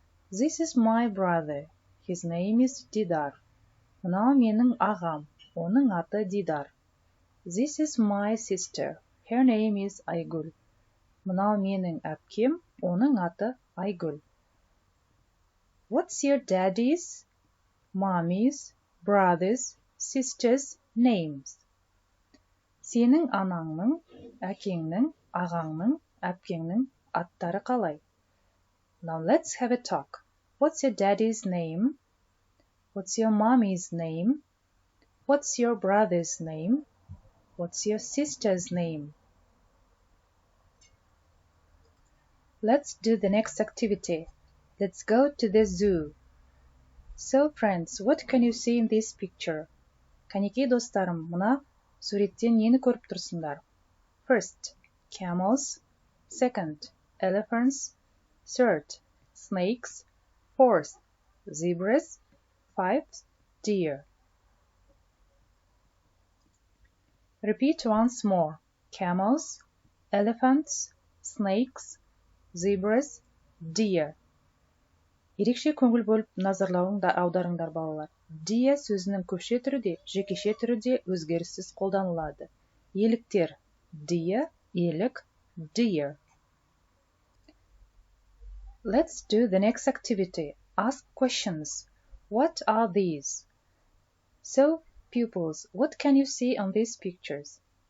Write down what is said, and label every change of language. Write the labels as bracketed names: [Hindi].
[English] This is my brother. His name is Didar. [Kazakh] Мынау менің ағам. Оның аты Дидар. [English] This is my sister. Her name is Aygul. [Kazakh] Мынау менің әпкем. Оның аты Aygul. [English] What's your daddy's, mommy's, brother's, sister's names? [Kazakh] Сенің анаңның, әкеңнің, ағаңның, әпкеңнің аттары қалай? [English] Now let's have a talk. What's your daddy's name? What's your mommy's name? What's your brother's name? What's your sister's name? Let's do the next activity. Let's go to the zoo. So friends, what can you see in this picture? [Kazakh] Қанекей достарым, мына суреттен нені көріп тұрсыңдар? [English] First, camels. Second, elephants. Third, snakes. Fourth, zebras. Fifth, deer. Repeat once more. Camels, elephants, snakes, zebras, deer. [Kazakh] Ерекше көңіл бөліп назарлауыңды аударыңдар балалар. Deer сөзінің көпше түрі де, жекеше түрі де өзгеріссіз қолданылады. Еліктер deer, елік deer. [English] Let's do the next activity. Ask questions. What are these? So, pupils, what can you see on these pictures?